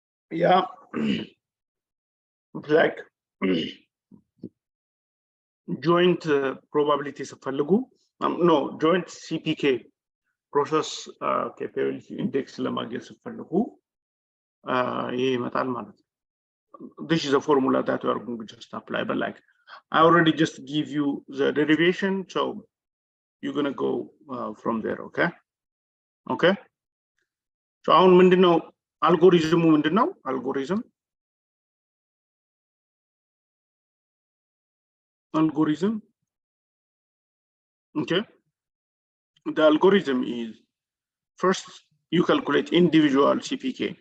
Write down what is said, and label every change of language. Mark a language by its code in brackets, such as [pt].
[en] yeah, like joint probabilities of no, joint CPK, process capability index [am] ለማግኘት ስትፈልጉ ይሄ ይመጣል ማለት ነው። [en] This is a formula that we are going to just apply, but like I already just give you the derivation, so you're gonna go from there. Okay. Okay. [am] So አሁን ምንድነው አልጎሪዝሙ? ምንድነው algorithm? [en] Okay. The algorithm is, first you calculate individual CPK.